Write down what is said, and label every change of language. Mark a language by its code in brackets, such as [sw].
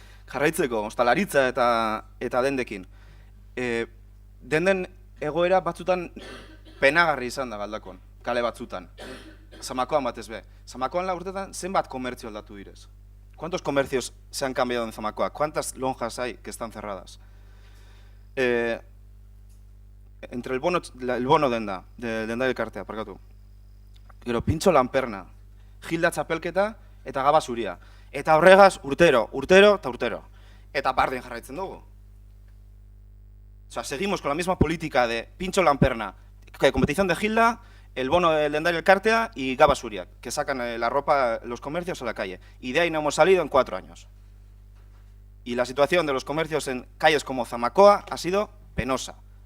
[eu] Jarraitzeko, ostalaritza eta dendekin. Denden egoera batzutan penagarri izan da Galdakon, kale batzutan. Zamakoan batez be. Zamakoan la urtetan zenbat komertzio aldatu direz? [es] ¿Cuántos comercios se han cambiado en Zamacoa? ¿Cuántas lonjas hay que están cerradas? Entre el bono denda, denda elkartea, [eu] parkatu. Gero, pintxo lanperna, Gilda txapelketa eta Gaba zuria. Eta horregaz urtero eta urtero. Eta bardin jarraitzen dugu. [es] O sea, seguimos con la misma política de pintxo lanperna, competición de Gilda, el bono del Dendari Elkartea y Gaba Zuria, que sacan la ropa, los comercios a la calle. Y de ahí no hemos salido en 4 años. Y la situación de los comercios en calles como Zamacoa ha sido penosa.